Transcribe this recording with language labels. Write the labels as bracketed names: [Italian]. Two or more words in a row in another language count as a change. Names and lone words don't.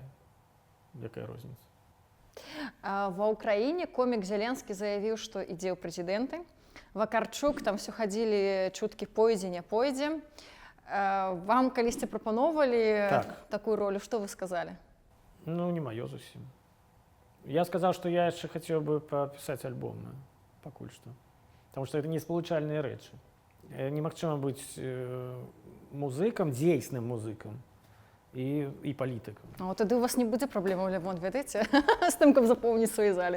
[Belarusian] Якая розніца? Ва ўкраіне комік Зеленскі заявіў, што ідзе ў прэзідэнты. Вакарчук, там все хадзілі чуткі пойдзе, не пойдзе. Вам калісьці прапаноўвалі такую ролю, што вы сказалі? Ну, не маё зусім. [Russian] Я сказал, что я [Belarusian] яшчэ хацеў бы папісаць альбом, пакуль што. Таму што это не спалучальныя рэчы. Немагчыма быць музыкам, дзейсным музыкам і палітыкам. А тады у вас не будзе праблемаў, Лявон, ведаеце, з тым, каб запоўніць свае залі.